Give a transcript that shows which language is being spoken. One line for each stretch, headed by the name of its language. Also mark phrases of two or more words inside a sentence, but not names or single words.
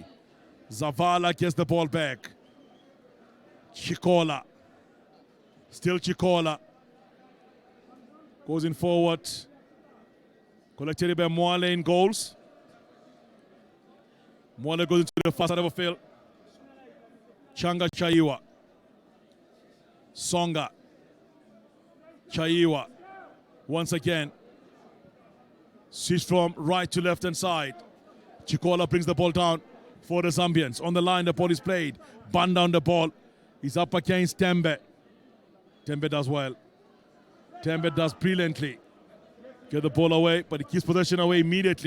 English: Zavala gets the ball back. Chikola. Still Chikola. Goes in forward. Collected by Mwale in goals. Mwale goes into the far side of the field. Changa Chaiwa. Songa. Chaiwa. Once again. Switch from right to left hand side. Chikola brings the ball down for the Zambians. On the line, the ball is played. Panda on the ball. He's up against Tembe. Tembe does well. Tembe does brilliantly. Get the ball away, but he keeps possession away immediately.